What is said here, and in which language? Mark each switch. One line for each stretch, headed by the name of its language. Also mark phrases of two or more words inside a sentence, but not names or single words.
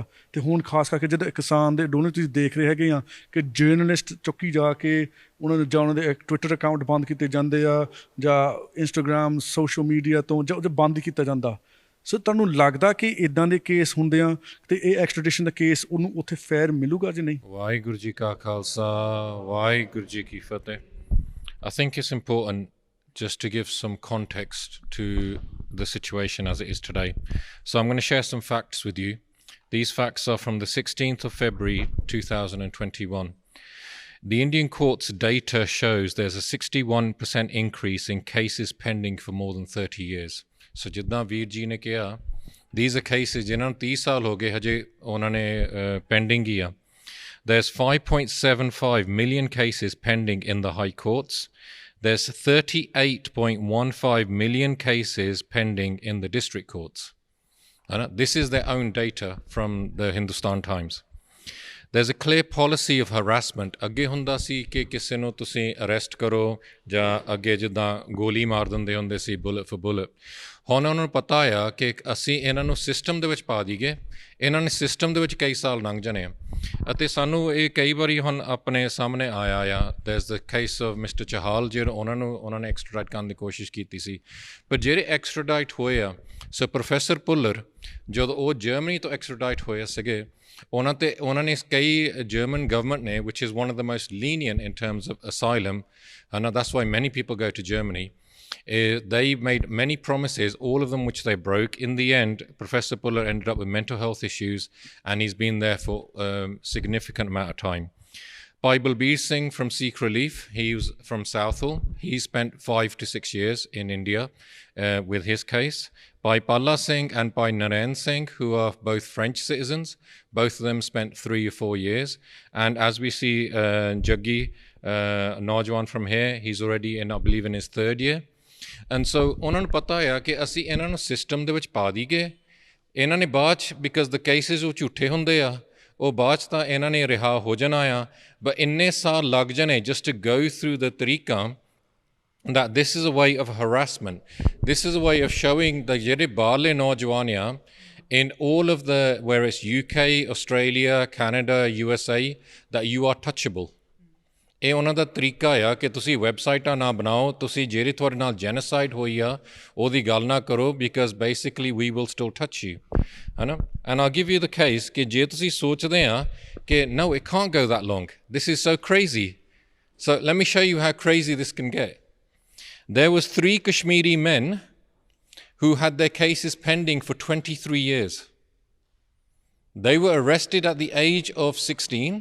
Punjabi: ਅਤੇ ਹੁਣ ਖਾਸ ਕਰਕੇ ਜਿਹੜੇ ਕਿਸਾਨ ਦੇ ਦੋਨੋਂ ਤੁਸੀਂ ਦੇਖ ਰਹੇ ਹੈਗੇ ਆ ਕਿ ਜਰਨਲਿਸਟ ਚੁੱਕੀ ਜਾ ਕੇ ਉਹਨਾਂ ਨੂੰ ਜਾਂ ਉਹਨਾਂ ਦੇ ਟਵਿੱਟਰ ਅਕਾਊਂਟ ਬੰਦ ਕੀਤੇ ਜਾਂਦੇ ਆ, ਜਾਂ ਇੰਸਟਾਗ੍ਰਾਮ
English: social media
Punjabi: ਤੋਂ ਜਾਂ ਉਹਦੇ ਬੰਦ ਹੀ ਕੀਤਾ ਜਾਂਦਾ। ਸੋ ਤੁਹਾਨੂੰ ਲੱਗਦਾ ਕਿ ਇੱਦਾਂ ਦੇ ਕੇਸ ਹੁੰਦੇ ਆ ਅਤੇ ਇਹ ਐਕਸਟ੍ਰੈਡੀਸ਼ਨ ਦਾ ਕੇਸ ਉਹਨੂੰ ਉੱਥੇ ਫੇਅਰ ਮਿਲੂਗਾ ਜਾਂ ਨਹੀਂ? ਵਾਹਿਗੁਰੂ ਜੀ ਕਾ ਖਾਲਸਾ, ਵਾਹਿਗੁਰੂ ਜੀ ਕੀ ਫਤਿਹ।
English: I think it's important just to give some context to the situation as it is today. So I'm going to share some facts with you. These facts are from the 16th of February 2021. The Indian court's data shows there's a 61% increase in cases pending for more than 30 years. So
Punjabi: ਜਿੱਦਾਂ ਵੀਰ ਜੀ ਨੇ ਕਿਹਾ,
English: these are cases
Punjabi: ਜਿਨ੍ਹਾਂ ਨੂੰ 30 ਸਾਲ ਹੋ ਗਏ ਹਜੇ ਉਹਨਾਂ ਨੇ ਪੈਂਡਿੰਗ ਹੀ ਆ।
English: There's 5.75 million cases pending in the high courts. There's 38.15 million cases pending in the district courts. This is their own data from the Hindustan Times. There's a clear policy of harassment.
Punjabi: ਅੱਗੇ ਹੁੰਦਾ ਸੀ ਕਿ ਕਿਸੇ ਨੂੰ ਤੁਸੀਂ ਅਰੈਸਟ ਕਰੋ ਜਾਂ ਅੱਗੇ ਜਿੱਦਾਂ ਗੋਲੀ ਮਾਰ ਦਿੰਦੇ ਹੁੰਦੇ ਸੀ
English: bullet for bullet.
Punjabi: ਹੁਣ ਉਹਨਾਂ ਨੂੰ ਪਤਾ ਆ ਕਿ ਅਸੀਂ ਇਹਨਾਂ ਨੂੰ ਸਿਸਟਮ ਦੇ ਵਿੱਚ ਪਾ ਦਈਏ, ਇਹਨਾਂ ਨੇ ਸਿਸਟਮ ਦੇ ਵਿੱਚ ਕਈ ਸਾਲ ਲੰਘ ਜਾਣੇ ਆ ਅਤੇ ਸਾਨੂੰ ਇਹ ਕਈ ਵਾਰੀ ਹੁਣ ਆਪਣੇ ਸਾਹਮਣੇ ਆਇਆ ਆ।
English: there's the case of Mister Chahal,
Punjabi: ਜਿਹੜੇ ਉਹਨਾਂ ਨੇ ਐਕਸਟ੍ਰਾਡਾਈਟ ਕਰਨ ਦੀ ਕੋਸ਼ਿਸ਼ ਕੀਤੀ ਸੀ, ਪਰ ਜਿਹੜੇ ਐਕਸਟ੍ਰਾਡਾਈਟ ਹੋਏ ਆ, ਸੋ ਪ੍ਰੋਫੈਸਰ ਪੁੱਲਰ ਜਦੋਂ ਉਹ ਜਰਮਨੀ ਤੋਂ ਐਕਸਟ੍ਰਾਡਾਈਟ ਹੋਏ ਸੀਗੇ, ਉਹਨਾਂ ਨੇ ਕਈ
English: German government
Punjabi: ਨੇ,
English: which is one of the most lenient in terms of asylum, and that's why many people go to Germany. They made many promises, all of them which they broke. In the end, Professor Puller ended up with mental health issues, and he's been there for a significant amount of time. By Balbir Singh from Sikh Relief, he was from Southall. He spent 5 to 6 years in India with his case. By Palla Singh and by Naren Singh, who are both French citizens, both of them spent 3 or 4 years. And as we see Jaggi, Najwan from here, he's already in, I believe, in his 3rd year. And so
Punjabi: ਉਹਨਾਂ ਨੂੰ ਪਤਾ ਆ ਕਿ ਅਸੀਂ ਇਹਨਾਂ ਨੂੰ ਸਿਸਟਮ ਦੇ ਵਿੱਚ ਪਾ ਦਈਏ, ਇਹਨਾਂ ਨੇ ਬਾਅਦ 'ਚ,
English: because the cases
Punjabi: ਉਹ ਝੂਠੇ ਹੁੰਦੇ ਆ, ਉਹ ਬਾਅਦ 'ਚ ਤਾਂ ਇਹਨਾਂ ਨੇ ਰਿਹਾ ਹੋ ਜਾਣਾ ਆ, ਬਟ ਇੰਨੇ ਸਾਲ ਲੱਗ ਜਾਣੇ
English: just to go through the
Punjabi: ਤਰੀਕਾ
English: that this is a way of harassment. This is a way of showing the
Punjabi: ਜਿਹੜੇ ਬਾਹਰਲੇ ਨੌਜਵਾਨ ਆ
English: in all of the, where it's UK, Australia, Canada, USA, that you are touchable.
Punjabi: ਇਹ ਉਹਨਾਂ ਦਾ ਤਰੀਕਾ ਆ ਕਿ ਤੁਸੀਂ ਵੈਬਸਾਈਟਾਂ ਨਾ ਬਣਾਓ, ਤੁਸੀਂ ਜਿਹੜੇ ਤੁਹਾਡੇ ਨਾਲ ਜੈਨੋਸਾਈਡ ਹੋਈ ਆ ਉਹਦੀ ਗੱਲ ਨਾ ਕਰੋ,
English: because basically we will still touch you,
Punjabi: ਹੈ ਨਾ।
English: and I give you the case
Punjabi: ਕਿ ਜੇ ਤੁਸੀਂ ਸੋਚਦੇ ਆ ਕਿ
English: no, it can't go that long, this is so crazy, so let me show you how crazy this can get. There was 3 Kashmiri men who had their cases pending for 23 years. They were arrested at the age of 16.